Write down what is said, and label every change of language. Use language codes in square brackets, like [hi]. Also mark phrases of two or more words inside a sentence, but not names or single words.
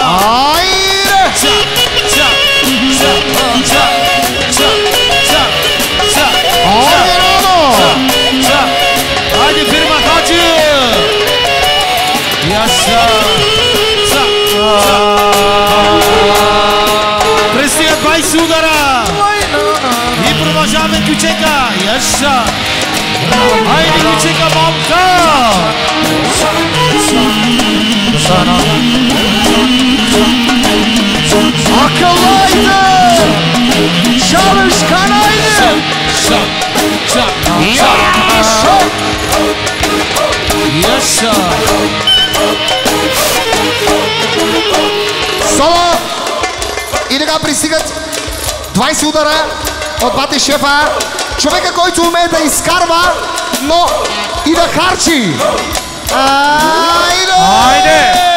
[bg] Айде! Айде, фирма Хаджи! Пристигат 20 удара! И продължаваме Кючека! Айде, Кючека, мамка! [tr] Akıllaydı! Çalışkanaydı! Yaşa! [bg] Соло! И така пристигат 20 удара от бати шефа. Човека, който умее да изкарва, но и да харчи. Айде!